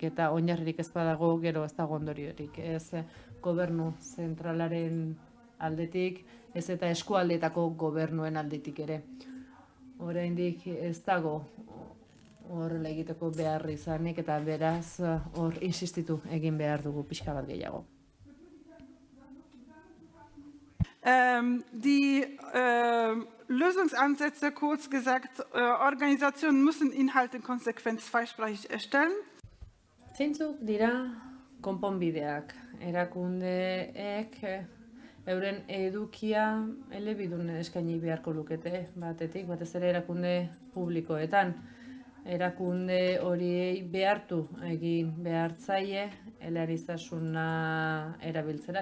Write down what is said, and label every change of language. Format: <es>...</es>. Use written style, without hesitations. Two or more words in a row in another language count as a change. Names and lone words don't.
<eu>Eta oinarririk ez badago, gero ez dago ondoriorik. Ez gobernu zentralaren aldetik, ez eta eskualdeetako gobernuen aldetik ere. Oraindik ez dago horrela egiteko behar izanik, eta beraz hor insistitu egin behar dugu pixka bat gehiago.</eu> <de>Die Lösungsansätze, kurz gesagt, Organisationen müssen Inhalte konsequent zweisprachig erstellen.</de> <eu>Zeintzuk dira konponbideak? Erakundeek euren edukia elebidun eskaini beharko lukete batetik, batez ere erakunde publikoetan. Erakunde horiei behartu egin behartzaile eleaniztasuna erabiltzera.</eu>